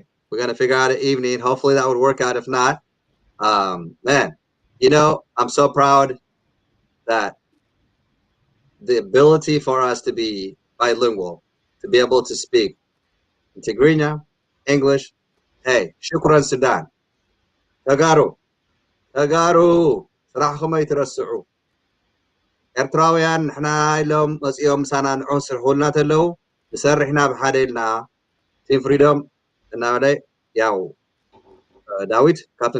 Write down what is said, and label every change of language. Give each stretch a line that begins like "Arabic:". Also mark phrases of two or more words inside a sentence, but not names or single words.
English: We're gonna figure out an evening. Hopefully that would work out. If not, man, I'm so proud that the ability for us to be bilingual, to be able to speak in Tigrinya, English. Hey, shukran Sudan. Tagaru,
Tigrinya: ስራሕኩም ኣይትረስዑ ኤርትራውያን ንሕና ኢሎም መፂኦም ምሳና ንዑን ስርሑልና ተለው ንሰርሕና ብሓደ ኢልና ቲም ፍሪዶም እናበለ ያው ዳዊት ካብተን